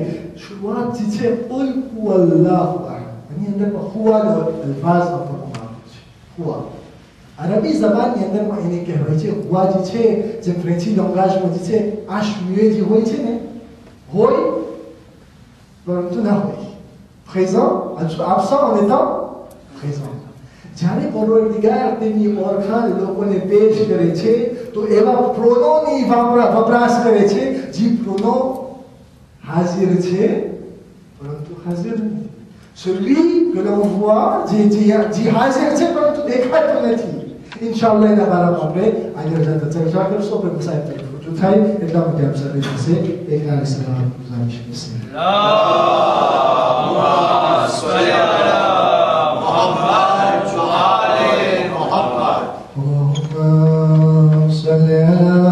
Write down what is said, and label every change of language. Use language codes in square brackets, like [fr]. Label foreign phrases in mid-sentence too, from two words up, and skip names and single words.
[gu] શરૂઆત જે છે [ar] قل هو الله أحد, [gu] એની અંદરમાં હુવાનો અલ્ફાઝ વાપરવામાં આવ્યો છે. હુવા અરબી ઝબાનની અંદરમાં એને કહેવાય છે હુવા જે છે, જે ફ્રેન્ચી લેંગ્વેજમાં જે છે આશમ્યુએ જે હોય છે ને, હોય પરંતુ ના હોય, [fr] présent, absent en étant présent. [gu] જ્યારે પરવરદિગાર તેમની ઓળખાણ લોકોને પેશ કરે છે તો એવા પ્રોનોની વપરાશ કરે છે જે પ્રોનો હાજર છે પરંતુ હાજર નથી. [fr] celui que l'on voit, [gu] જે હાજર છે પરંતુ દેખાતો નથી. ઇન્શાઅલ્લાહ એના બારામાં આપણે આગળ જતા ચર્ચા કરશું. આપણે મુસાફર તરફ રજૂ થાય એટલા માટે આપ સર્વે પાસે એક સલામ ગુજારીશ. [ar] اللهم صل على محمد وآل محمد.